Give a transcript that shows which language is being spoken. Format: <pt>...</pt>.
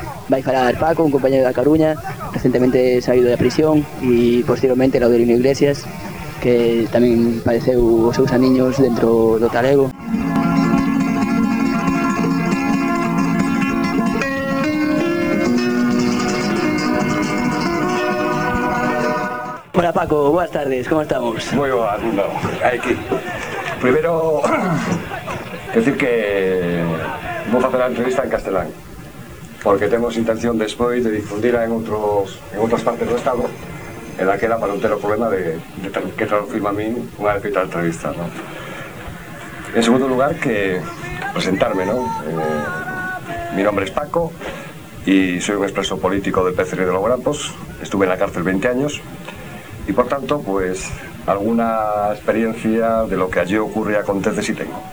<es>Vais a hablar Paco, un compañero de La Coruña, recientemente salido de la prisión, y posteriormente el Audelino Iglesias, que también</es> <gl>padeceu os seus aniños dentro do talego.</gl> <es>Hola Paco, buenas tardes, ¿cómo estamos? Muy buenas, no. Hay que...</es> <gl>Primero, decir que vou facer a entrevista en castelán, porque temos intención despois de difundir en outras partes do Estado, en aquela para non ter o problema de que traducirme a min unha vez feita a entrevista, ¿no?</gl> <es>En segundo lugar, que presentarme, ¿no? Mi nombre es Paco y soy un expreso político del PCR de Logrampos. Estuve en la cárcel 20 años y, por tanto, pues alguna experiencia de lo que allí ocurre y acontece sí tengo.</es>